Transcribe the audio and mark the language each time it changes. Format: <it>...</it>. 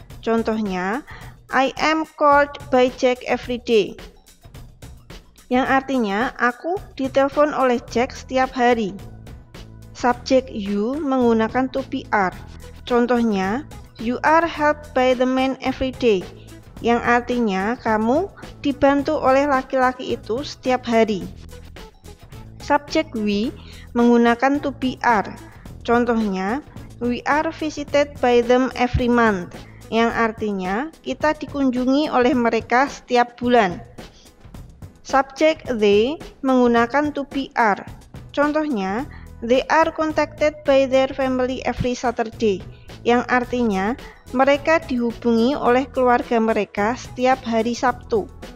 <en>Contohnya, I am called by Jack every day.</en> <id>Yang artinya, aku ditelepon oleh Jack setiap hari. Subjek you menggunakan</id> <en>to be are. Contohnya, you are helped by the man every day.</en> <id>Yang artinya, kamu dibantu oleh laki-laki itu setiap hari. Subjek we menggunakan</id> <en>to be are. Contohnya, we are visited by them every month.</en> <id>Yang artinya, kita dikunjungi oleh mereka setiap bulan. Subjek they menggunakan to be are. Contohnya,</id> <en>they are contacted by their family every Saturday,</en> <id>yang artinya mereka dihubungi oleh keluarga mereka setiap hari Sabtu.</id>